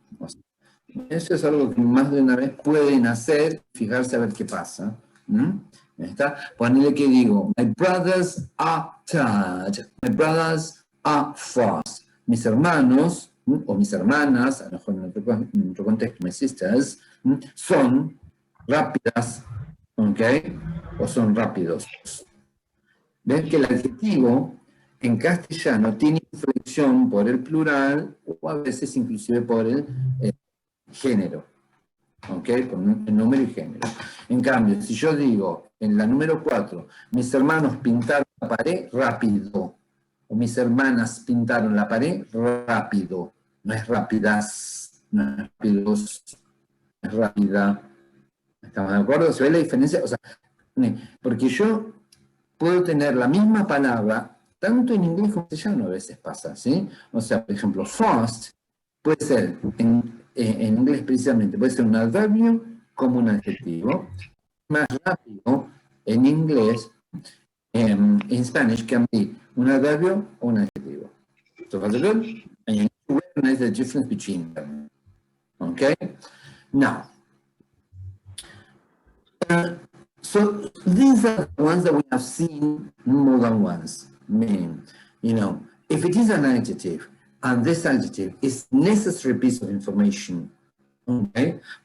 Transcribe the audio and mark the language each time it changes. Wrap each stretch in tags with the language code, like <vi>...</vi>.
<es>O sea, eso es algo que más de una vez pueden hacer, fijarse a ver qué pasa. ¿Está? Ponele que digo,</es> <en>my brothers are tired, my brothers are fast.</en> <es>Mis hermanos, o mis hermanas, a lo mejor en otro contexto,</es> <en>my sisters,</en> <es>son rápidas, ¿ok? O son rápidos. Ven que el adjetivo en castellano tiene inflexión por el plural o a veces inclusive por el género, ¿ok? Con el número y género. En cambio, si yo digo en la número 4, mis hermanos pintaron la pared rápido, o mis hermanas pintaron la pared rápido, no es rápidas, no es rápidos, es rápida. ¿Estamos de acuerdo? ¿Se ve la diferencia? O sea, porque yo puedo tener la misma palabra, tanto en inglés como en castellano a veces pasa, ¿sí? O sea, por ejemplo, fast puede ser, en inglés precisamente, puede ser un adverbio como un adjetivo. Más rápido, en inglés,</es> <en>in Spanish, can be</en> <es>un adverbio o un adjetivo.</es> <en>So far so good? And you need to recognize the difference between them. Okay? Now, so these are the ones that we have seen more than once. Meaning, if it is an adjective, and this adjective is necessary piece of information, okay?</en>